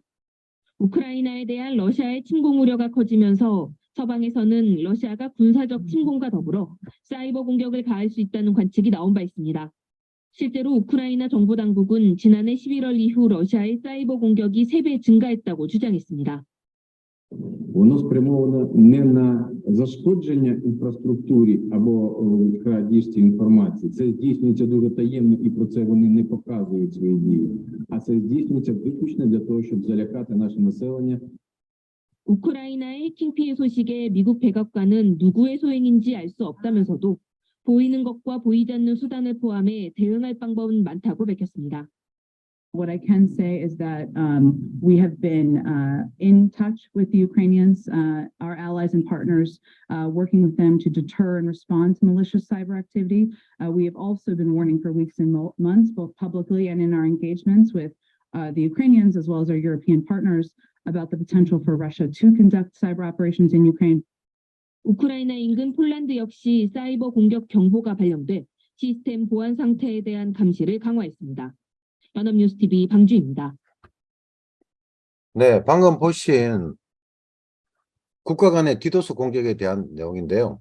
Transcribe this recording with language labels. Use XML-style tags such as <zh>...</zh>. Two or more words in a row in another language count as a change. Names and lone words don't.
<ko>우크라이나에 대한 러시아의 침공 우려가 커지면서 서방에서는 러시아가 군사적 침공과 더불어 사이버 공격을 가할 수 있다는 관측이 나온 바 있습니다. 실제로 우크라이나 정부 당국은 지난해 11월 이후 러시아의 사이버 공격이 3배 증가했다고 주장했습니다.</ko> <uk>Воно спрямовано не на зашкодження інфраструктурі або крадіжці інформації. Це здійснюється дуже таємно, і про це вони не показують свої дії. А це здійснюється виключно для того, щоб залякати наше населення.</uk> <ko>우크라이나의 해킹 피해 소식에 미국 백악관은 누구의 소행인지 알 수 없다면서도 보이는 것과 보이지 않는 수단을 포함해 대응할 방법은 많다고 밝혔습니다.</ko> <en>What I can say is that we have been in touch with the Ukrainians, our allies and partners, working with them to deter and respond to malicious cyber activity. We have also been warning for weeks and months, both publicly and in our engagements with the Ukrainians, as well as our European partners, about the potential for Russia to conduct cyber operations in Ukraine.</en> <ko>우크라이나 인근 폴란드 역시 사이버 공격 경보가 발령돼 시스템 보안 상태에 대한 감시를 강화했습니다. 연합뉴스TV 방주입니다. 네, 방금 보신 국가 간의 디도스 공격에 대한 내용인데요.</ko>